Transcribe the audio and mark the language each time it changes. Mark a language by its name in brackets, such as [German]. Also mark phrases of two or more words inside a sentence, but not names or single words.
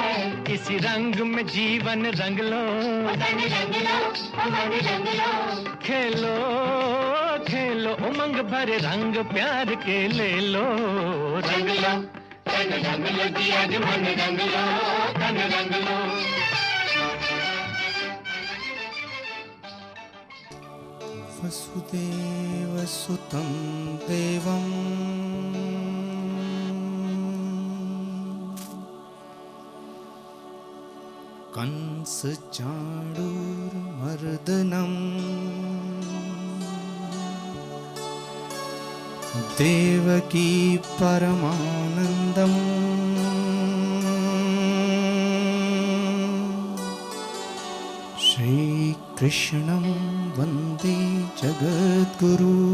[Hindi] इसी रंग में जीवन रंग लो, तन रंग लो, मन रंग लो। खेलो खेलो उमंग भरे रंग प्यार के ले लो, रंग लो, तन रंग लो जी आज मन रंग लो, तन रंग लो। [Sanskrit] वसुदेवसुतं देवं कंसचाणूरमर्दनं देवकी परमानन्दम् श्रीकृष्णं वन्दे जगद्गुरु